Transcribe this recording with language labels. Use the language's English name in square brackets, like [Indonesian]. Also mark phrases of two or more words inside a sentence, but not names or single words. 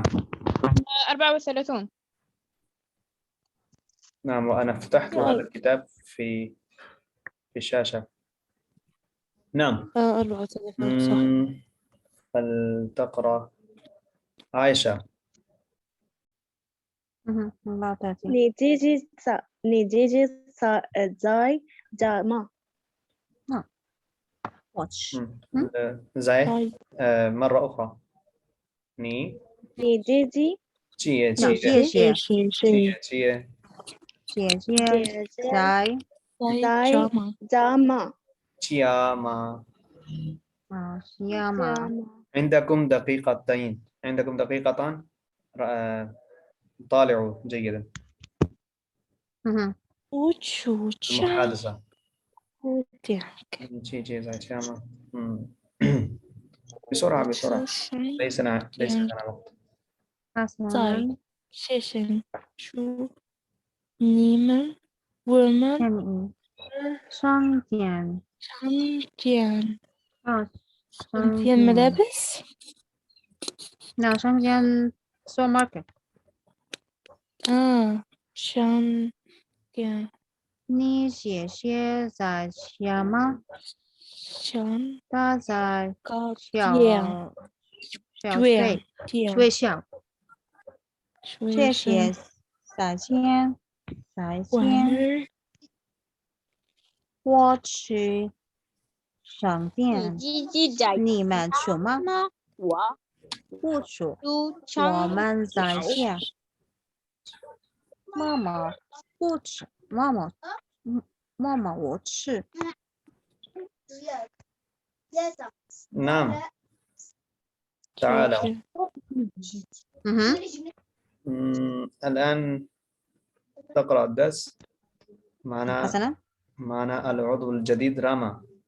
[Arabic] 34. نعم وأنا فتحت هذا الكتاب في الشاشة. نعم 34 صح. فلتقرأ عائشة. [Chinese] 你姐姐在家吗？ [Arabic] زي مرة أخرى. [Chinese] ني 你姐姐姐姐姐姐在家吗？家吗？家吗？ [Arabic] عندكم دقيقتين، عندكم دقيقتان. طالعوا جيدا. المحادثة. بسرعة بسرعة، ليس لنا وقت. حسنا. [Chinese] 谢谢祝你们我们商店 [Arabic] ملابس. لا 商店 supermarket. [Chinese] 商店。你姐姐在家吗？她在学校。谢谢再见。我去商店。你们去吗？我不去。我们在家。妈妈不吃。妈妈我吃。 [Arabic] نعم تعالوا. الآن تقرأ الدرس معنا العضو الجديد راما.